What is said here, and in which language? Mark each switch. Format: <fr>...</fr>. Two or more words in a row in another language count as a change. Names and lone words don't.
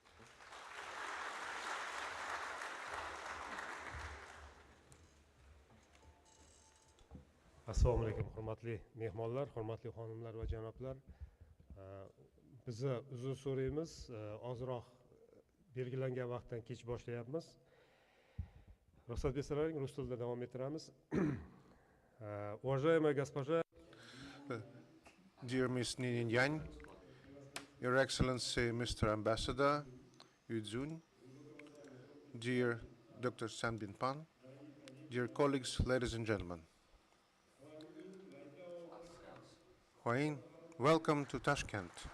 <uz>Assalomu alaykum, hurmatli mehmonlar, hurmatli xonimlar va janoblar. Bizni uzr so'raymiz, ozroq belgilangan vaqtdan kech boshlayapmiz. Ruxsat bersalaring, rus tilida davom ettiramiz.</uz> <ru>Уважаемая госпожа,</ru> <en>Dear Ms. Ninin Yang, Your Excellency Mr. Ambassador Yu Jun, dear Dr. Sanbin Pan, dear colleagues, ladies and gentlemen. Huayin, welcome to Tashkent.</en>